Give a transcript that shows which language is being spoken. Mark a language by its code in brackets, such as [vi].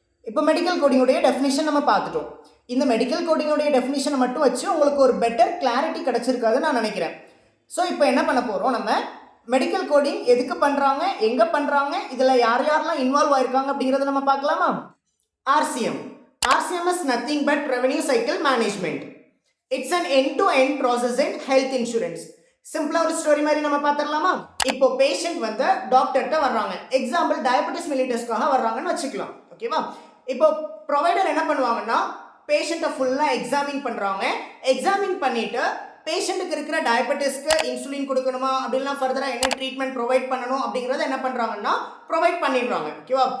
[ta] இப்போ medical கோடிங்குடைய definition நம்ம பார்த்துட்டோம். இந்த மெடிக்கல் கோடிங்குடைய டெஃபினிஷனை மட்டும் வச்சு உங்களுக்கு ஒரு பெட்டர் கிளாரிட்டி கிடச்சிருக்காதுன்னு நான் நினைக்கிறேன். ஸோ இப்போ என்ன பண்ண போகிறோம், நம்ம மெடிக்கல் கோடிங் எதுக்கு பண்ணுறாங்க, எங்கே பண்ணுறாங்க, இதில் யார் யாரெல்லாம் இன்வால்வ் ஆயிருக்காங்க அப்படிங்கிறத நம்ம பார்க்கலாமா? [en] RCM. RCM is nothing but revenue cycle management. It's an end-to-end process in health insurance. [ta] சிம்பிளா ஒரு ஸ்டோரி மாதிரி நம்ம பார்த்துடலாமா? இப்போ பேஷண்ட் வந்து டாக்டர்கிட்ட வர்றாங்க. எக்ஸாம்பிள் டயபெட்டிஸ் மெலிட்டஸ்க்காக வர்றாங்கன்னு வச்சுக்கலாம். ஓகேவா? இப்போ ப்ரொவைடர் என்ன பண்ணுவாங்கன்னா பேஷண்ட்டை ஃபுல்லாக எக்ஸாமின் பண்ணுறாங்க. எக்ஸாமின் பண்ணிவிட்டு பேஷண்ட்டுக்கு இருக்கிற டயபெட்டிஸ்க்கு இன்சுலின் கொடுக்கணுமா அப்படின்னா ஃபர்தராக என்ன ட்ரீட்மெண்ட் ப்ரொவைட் பண்ணணும் அப்படிங்கிறத என்ன பண்ணுறாங்கன்னா ப்ரொவைட் பண்ணிடுறாங்க. ஓகேவா?